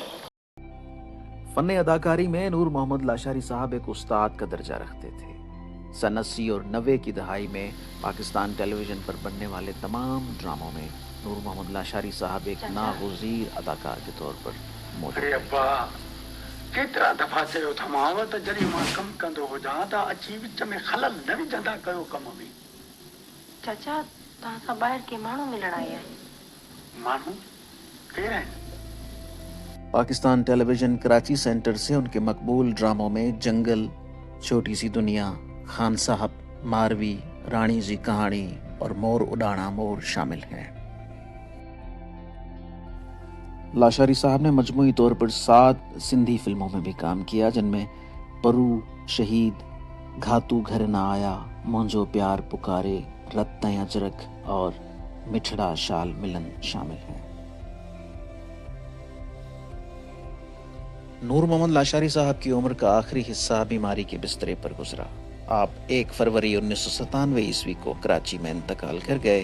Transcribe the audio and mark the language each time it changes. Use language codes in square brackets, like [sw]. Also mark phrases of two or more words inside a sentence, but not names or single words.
[ur] فن اداکاری میں نور محمد لاشاری صاحب ایک استاد کا درجہ رکھتے تھے. سن 80 اور 90 کی دہائی میں پاکستان ٹیلی ویژن پر بننے والے تمام ڈراموں میں نور محمد لاشاری صاحب ایک ناگزیر اداکار کے طور پر موجود [sd] अरे अब्बा, केतिरा दफ़ा चयो थमांव त जॾहिं मां कमु कंदो हुजां त अची विच में खलल न विझंदा कयो कम में। चाचा, तव्हां सां ॿाहिरि के माण्हू मिलण आया आहिनि। माण्हू केरु आहिनि? [ur] پاکستان ٹیلی ویژن کراچی سینٹر سے ان کے مقبول ڈراموں میں جنگل، چھوٹی سی دنیا، خان صاحب، ماروی، رانی جی کہانی اور مور اڑانا مور شامل ہیں. لاشاری صاحب نے مجموعی طور پر 7 سندھی فلموں میں بھی کام کیا، جن میں پرو، شہید، گھاتو گھر نہ آیا، منہنجو پیار پکارے، رت تے اجرک اور مٹھڑا شال ملن شامل ہیں. نور محمد لاشاری صاحب کی عمر کا آخری حصہ بیماری کے بستر پر گزرا. آپ 1 فروری 1997 عیسوی کو کراچی میں انتقال کر گئے.